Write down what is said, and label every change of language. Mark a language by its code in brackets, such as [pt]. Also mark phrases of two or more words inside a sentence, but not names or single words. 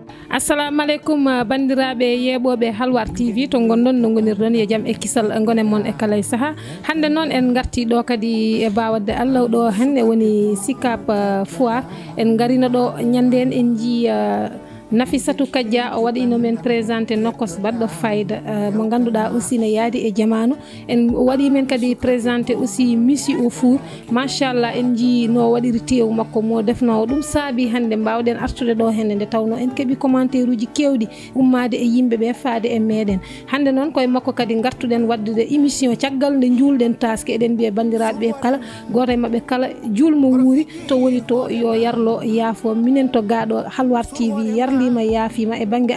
[ff] Assalamu alaikum bandiraɓe yeɓoɓe Halwar TV to gonɗon no gonirɗon ye jaam e kisal gonen mon e kala saha hande noon en garti ɗo kadi e bawadde Allah ɗo hande woni Sicap Foire en garino ɗo ñanden en ji Nafissatou Kadia o waɗino men présenté nokkos baɗɗo fayda mo ganduɗa aussi ne yaadi e jamanu en waɗi men kadi [fr] présenté aussi [ff] Missi au Four machallah en ji no waɗiri tew makko mo defno ɗum saabi hande mbawɗen artude ɗo henne nde tawno en keeɓi commentaire uji kewɗi ummade e yimɓeɓe faade e meɗen hande noon koye makko kadi gartuɗen waddude émission caggal nde julɗen taske eɗen mbiya bandiraɓe kala goto e mabɓe kala julmo wuuri to woni to yo yarlo yaafo minen to gaɗo Halwar TV yarlima yaafima e banggue